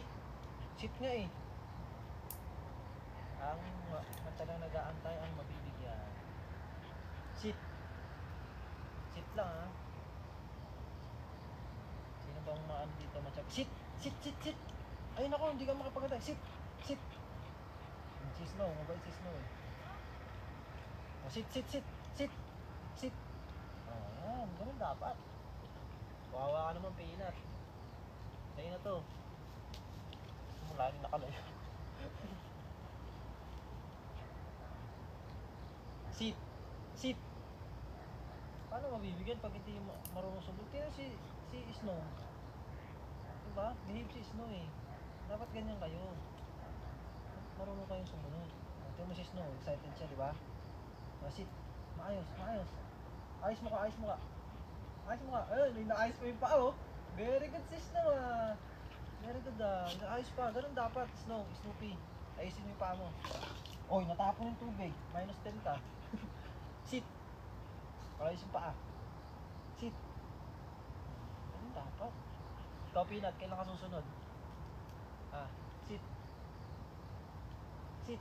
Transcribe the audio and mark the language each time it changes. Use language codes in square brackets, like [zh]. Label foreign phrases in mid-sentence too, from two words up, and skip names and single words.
[tl] Sit nga eh. Ang matalang nag-aantay ang mabibigyan. [en] Sit. Sit [tl] lang ha. Sino bang maan dito matyak? [en] Sit! Sit! Sit! Sit! [tl] Ayun ako, hindi ka makapagantay. [en] Sit! Sit! [tl] Si Snow, mabait si Snow eh. [en] Oh, sit! Sit! Sit! Sit! Sit! [tl] Oh, yan. Ganun dapat. Kawawa ka naman, Peanut. Sa'yo na to. Laging nakalayo. [en] Sit! Sit! [tl] Paano mabibigyan pag hindi marunong sumunod? Tingnan si Snow. Diba? Behave si Snow eh. Dapat ganyan kayo. Marunong kayong sumunod. Tingnan mo si Snow. Excited siya, diba? Sit! Maayos, maayos. Ayos mo ka, ayos mo ka. Ayos mo ka. Ayun, naayos mo yung paa oh. [en] Very good [tl] si Snow ah. [en] Very good [tl] ah. Ayos pa. Ganun dapat, Snow. Snoopy. Ayusin mo yung paa mo. Oy, natapon yung tubig. Minus 10 ka. Sit. Ayos yung paa. Sit. Ganun dapat. Ikaw, Peanut, kailan ka susunod? [en] Sit. Sit.